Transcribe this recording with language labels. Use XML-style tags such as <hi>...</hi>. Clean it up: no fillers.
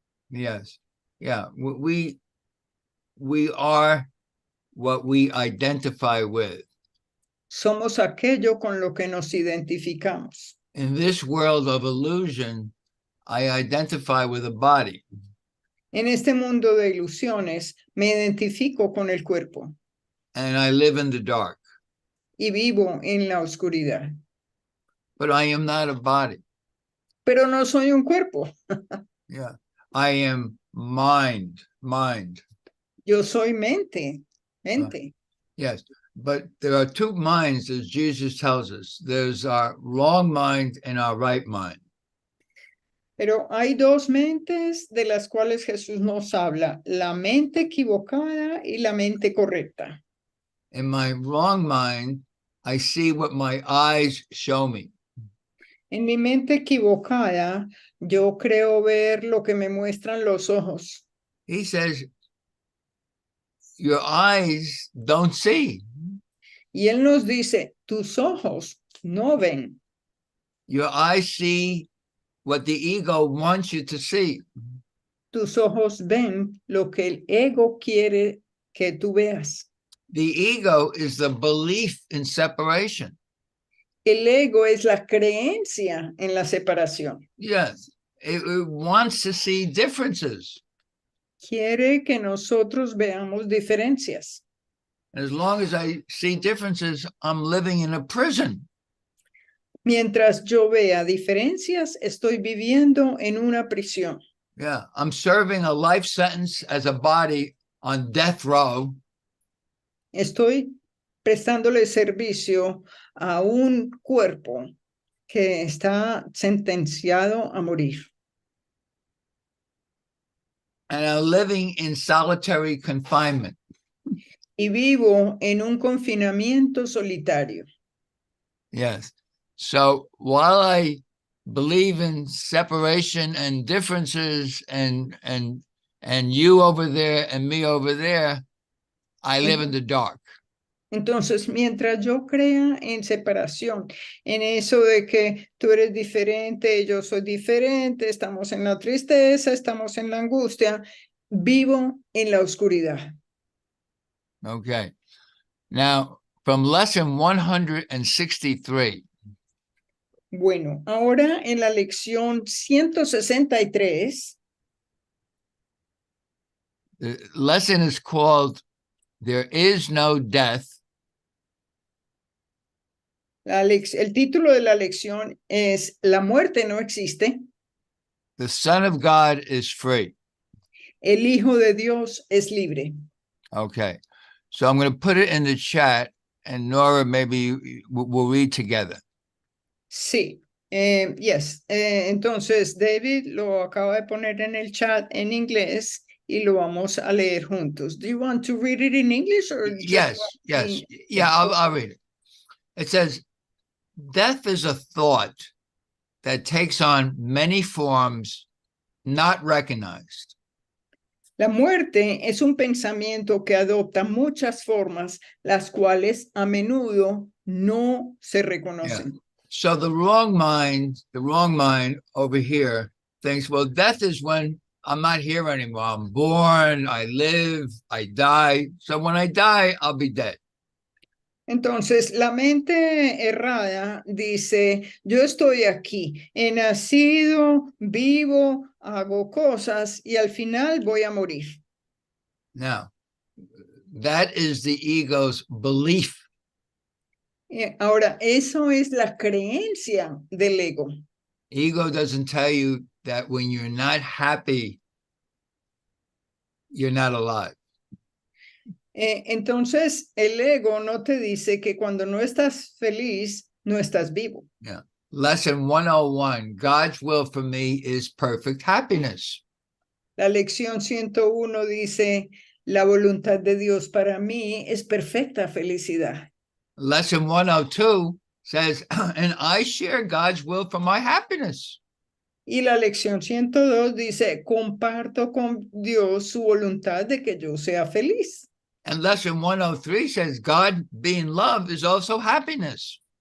<en>Yes. Yeah. We are what we identify with.</en> <es>Somos aquello con lo que nos identificamos.</es> <en>In this world of illusion, I identify with a body.</en> <es>En este mundo de ilusiones, me identifico con el cuerpo.</es> <en>And I live in the dark.</en> <es>Y vivo en la oscuridad.</es> <en>But I am not a body.</en> <es>Pero no soy un cuerpo.</es> <en>Yeah. I am mind.</en> <es>Yo soy mente.</es> <en>Yes. But there are two minds, as Jesus tells us. There's our wrong mind and our right mind.</en> <es>Pero hay dos mentes de las cuales Jesús nos habla, la mente equivocada y la mente correcta.</es> <en>In my wrong mind, I see what my eyes show me.</en> <es>En mi mente equivocada, yo creo ver lo que me muestran los ojos.</es> <en>He says, your eyes don't see.</en> <es>Y él nos dice, tus ojos no ven.</es> <en>Your eyes see what the ego wants you to see.</en> <es>Tus ojos ven lo que el ego quiere que tú veas.</es> <en>The ego is the belief in separation.</en> <es>El ego es la creencia en la separación.</es> <en>Yes, it wants to see differences.</en> <es>Quiere que nosotros veamos diferencias.</es> <en>As long as I see differences, I'm living in a prison.</en> <es>Mientras yo vea diferencias, estoy viviendo en una prisión.</es> <en>Yeah, I'm serving a life sentence as a body on death row.</en> <es>Estoy prestándole servicio a un cuerpo que está sentenciado a morir.</es> <en>And I'm living in solitary confinement.</en> <es>Y vivo en un confinamiento solitario.</es> <en>Yes. So while I believe in separation and differences and you over there and me over there, I live in the dark.</en> <es>Entonces, mientras yo crea en separación, en eso de que tú eres diferente, yo soy diferente, estamos en la tristeza, estamos en la angustia, vivo en la oscuridad.</es> <en>Okay. Now, from lesson 163.</en> <es>Bueno, ahora en la lección 163.</es> <en>The lesson is called There is no death.</en> <es>El título de la lección es La muerte no existe.</es> <en>The Son of God is free.</en> <es>El Hijo de Dios es libre.</es> <en>Okay. So I'm going to put it in the chat, and Nora, maybe we'll read together.</en> <es>Sí.</es> <en>Yes.</en> <es>Entonces, David lo acaba de poner en el chat en inglés y lo vamos a leer juntos.</es> <en>Do you want to read it in English or Yes. Yeah, I'll read it. It says, death is a thought that takes on many forms not recognized.</en> <es>La muerte es un pensamiento que adopta muchas formas, las cuales a menudo no se reconocen.</es> <en>Yeah. So the wrong mind over here thinks, well, death is when I'm not here anymore. I'm born, I live, I die. So when I die, I'll be dead.</en> <es>Entonces, la mente errada dice, yo estoy aquí, he nacido, vivo, hago cosas y al final voy a morir.</es> <en>Now, that is the ego's belief.</en> <es>Ahora, eso es la creencia del ego.</es> <en>Ego doesn't tell you that when you're not happy, you're not alive.</en> <es>Entonces, el ego no te dice que cuando no estás feliz, no estás vivo.</es> <en>Yeah. Lesson 101, God's will for me is perfect happiness.</en> <es>La lección 101 dice, la voluntad de Dios para mí es perfecta felicidad.</es> <en>Lesson 102 says, and I share God's will for my happiness.</en> <es>Y la lección 102 dice, comparto con Dios su voluntad de que yo sea feliz.</es> <en>And lesson 103 says, God being love is also happiness.</en>